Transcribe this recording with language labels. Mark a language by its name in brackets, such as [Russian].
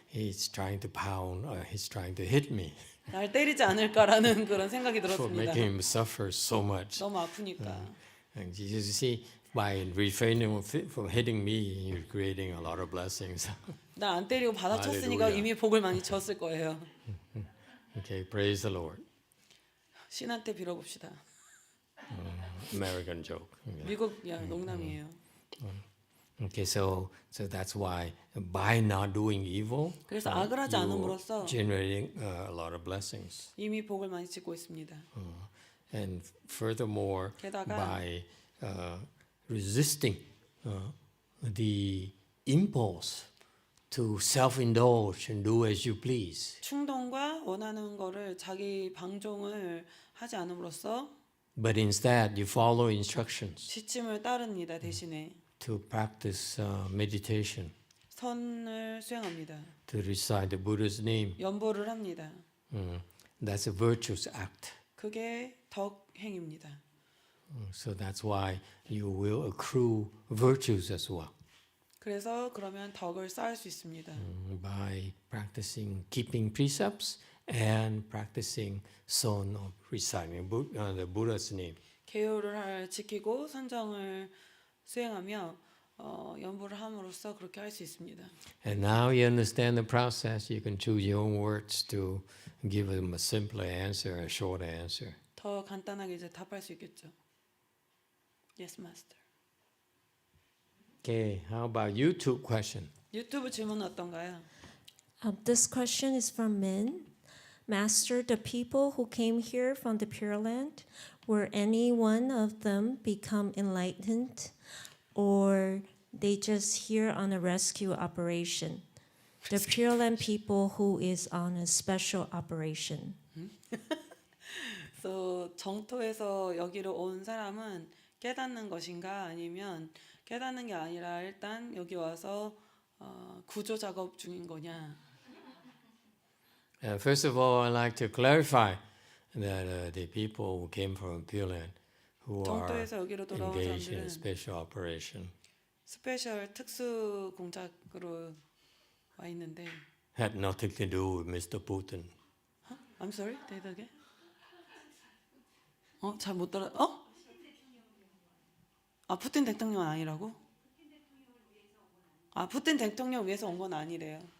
[English] he's trying to pound or he's trying to hit me [Korean] 날 때리지 않을까라는 그런 생각이 [English] for [Korean] 들었습니다. [English] making him suffer so much. [Korean] 너무 아프니까. [English] And you see, by refraining from hitting me, you're creating a lot of blessings. [Korean] 나 안 때리고 바닥 쳤으니까 할렐루야. 이미 복을 많이 졌을 거예요. [English] Okay, praise the Lord. [Korean] 신한테 빌어봅시다. [English] American joke. Okay. [Korean] 미국 농담이에요. [English] Okay, so that's why by not doing evil, [Korean] 그래서 악을 하지 않음으로써 [English] generating a lot of blessings. [Korean] 이미 복을 많이 짓고 있습니다. [English] And furthermore, [Korean] 게다가 [English] by resisting the impulse to self-indulge and do as you please, [Korean] 충동과 원하는 거를 자기 방종을 하지 않음으로써 [English] but instead you follow instructions [Korean] 지침을 따릅니다. 대신에 [English] to practice meditation, [Korean] 선을 수행합니다. [English] to recite the Buddha's name. [Korean] 연보를 합니다. [English] That's a virtuous act. [Korean] 그게 덕행입니다. [English] So that's why you will accrue virtues as well. [Korean] 그래서 그러면 덕을 쌓을 수 있습니다. [English] By practicing keeping precepts and practicing son of reciting the Buddha's name. [Korean] 계율을 지키고 선정을 수행하며 연보를 함으로써 그렇게 할 수 있습니다. [English] And now you understand the process. You can choose your own words to give them a simpler answer, a short answer. [Korean] 더 간단하게 이제 답할 수 있겠죠. [English] Yes, master. Okay, how about YouTube question? [Korean] 유튜브 질문은 어떤가요? [English] This question is from Min. Master, the people who came here from the Pure Land, were any one of them become enlightened, or they just here on a rescue operation? The Pure Land people who is on a special operation. [Korean] 그래서 정토에서 여기로 온 사람은 깨닫는 것인가 아니면 깨닫는 게 아니라 일단 여기 와서 구조 작업 중인 거냐? [English] First of all, I'd like to clarify that the people who came from Pure Land, who are [Korean] 정토에서 여기로 돌아온 [English] engaged in [Korean] 사람들은 [English] special operation, [Korean] 스페셜 특수 공작으로 와 있는데. [English] had nothing to do with Mr. Putin. I'm sorry, [Korean] 대답해. 잘 못 들어. 푸틴 대통령은 아니라고? 푸틴 대통령 위해서 온 건 아니래요.